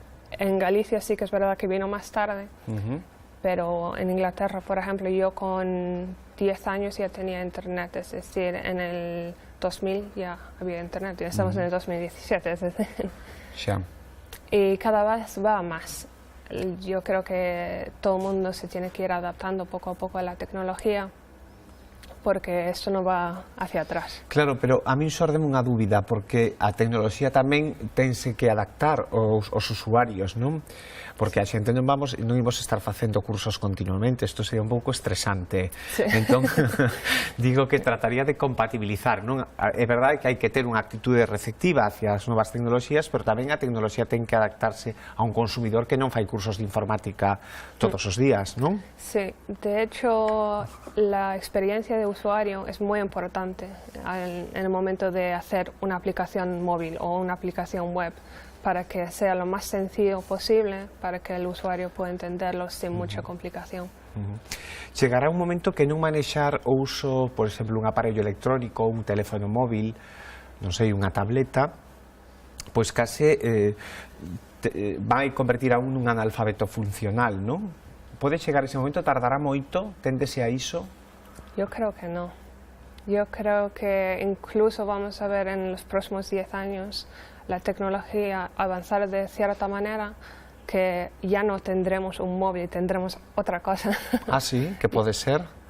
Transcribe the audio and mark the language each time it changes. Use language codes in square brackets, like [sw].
[es] En Galicia sí que es verdad que vino más tarde, pero en Inglaterra, por ejemplo, yo con 10 años ya tenía Internet, es decir, en el 2000 ya había Internet, ya estamos en el 2017, es decir. [gl] Xa. [es] Y cada vez va más. Yo creo que todo el mundo se tiene que ir adaptando poco a poco a la tecnología, porque esto no va hacia atrás. [gl] Claro, pero a min xordeme unha dúbida, porque a tecnoloxía tamén tense que adaptar aos usuarios, non? Porque a xente non imos estar facendo cursos continuamente, isto sería un pouco estresante. [es] Sí. [gl] Entón, digo que trataría de compatibilizar, non? É verdade que hai que ter unha actitude receptiva hacia as novas tecnoloxías, pero tamén a tecnoloxía ten que adaptarse a un consumidor que non fai cursos de informática todos os días, non? [es] Sí, de hecho la experiencia de usuario es muy importante en el momento de hacer una aplicación móvil o una aplicación web, para que sea lo más sencillo posible, para que el usuario pueda entenderlo sin mucha complicación. [gl] Chegará un momento que non manexar o uso, por exemplo, un aparello electrónico, un teléfono móvil, non sei, unha tableta, pois case vai convertir a un nun analfabeto funcional, non? Pode chegar ese momento, tardará moito, téndese a iso? [es] Yo creo que no. Yo creo que incluso vamos a ver en los próximos 10 años la tecnología avanzar de cierta manera que ya no tendremos un móvil, tendremos otra cosa. [gl] Ah, sí, que pode ser?